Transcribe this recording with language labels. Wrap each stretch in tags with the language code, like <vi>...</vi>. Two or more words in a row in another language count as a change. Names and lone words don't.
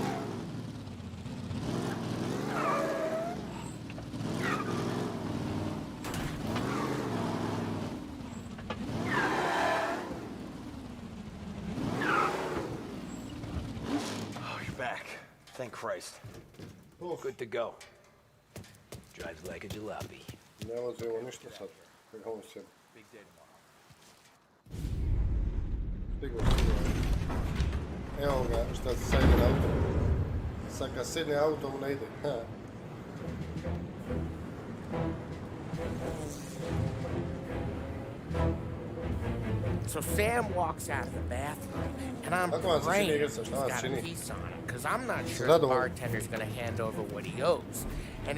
<en>Oh, you're back. Thank Christ. Good to go. Drives like a jalopy.</en> <sr>Ne vozi ovo ništa sad. Ovo se...</sr> <en>Big day tomorrow.</en> <sr>Stiglo. Evo ga, šta se sad ide na auto. Sad kad sedne auto mu ne ide.</sr> <en>So Sam walks out of the bathroom, and I'm praying he's got a piece on him, because I'm not sure the bartender's going to hand over what he owes.</en>